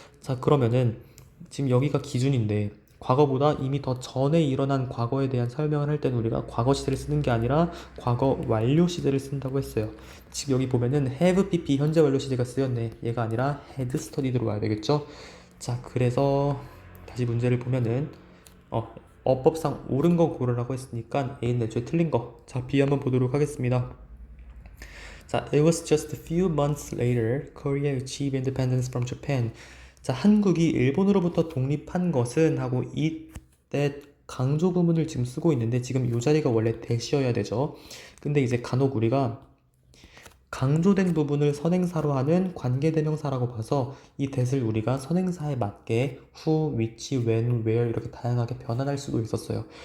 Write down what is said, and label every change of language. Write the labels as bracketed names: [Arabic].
[Korean] 자, 그러면은 지금 여기가 기준인데 과거보다 이미 더 전에 일어난 과거에 대한 설명을 할 때는 우리가 과거 시제를 쓰는 게 아니라 과거 완료 시제를 쓴다고 했어요. 지금 여기 보면은 have pp 현재 완료 시제가 쓰였네. 얘가 아니라 [English] had studied [Korean] 로 와야 되겠죠. 자, 그래서 다시 문제를 보면은 어법상 옳은 거 고르라고 했으니까 A는 애초에 틀린 거. 자, B 한번 보도록 하겠습니다. 자, [English] it was just a few months later Korea achieved independence from Japan. [Korean] 자, 한국이 일본으로부터 독립한 것은 하고 이때 강조 부문을 지금 쓰고 있는데 지금 이 자리가 원래 대시여야 되죠. 근데 이제 간혹 우리가 강조된 부분을 선행사로 하는 관계대명사라고 봐서 이 that을 우리가 선행사에 맞게 who, which, when, where 이렇게 다양하게 변환할 수도 있었어요.